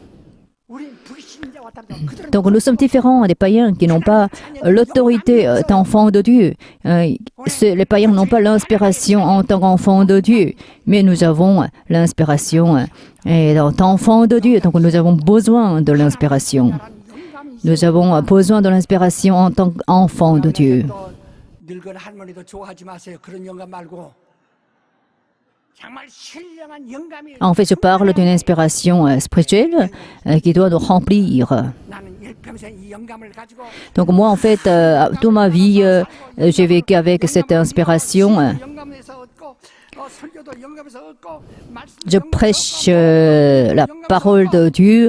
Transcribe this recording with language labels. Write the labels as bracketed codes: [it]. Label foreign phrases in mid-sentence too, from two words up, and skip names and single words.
[fr] Donc nous sommes différents des païens qui n'ont pas l'autorité d'enfants de Dieu. Les païens n'ont pas l'inspiration en tant qu'enfants de Dieu, mais nous avons l'inspiration d'enfants de Dieu. Donc nous avons besoin de l'inspiration. Nous avons besoin de l'inspiration en tant qu'enfants de Dieu. [ko] 늙은 할머니도 좋아하지 마세요. 그런 영감 말고. [fr] En fait, je parle d'une inspiration spirituelle qui doit nous remplir. Donc moi, en fait, toute ma vie, j'ai vécu avec cette inspiration. Je prêche la parole de Dieu.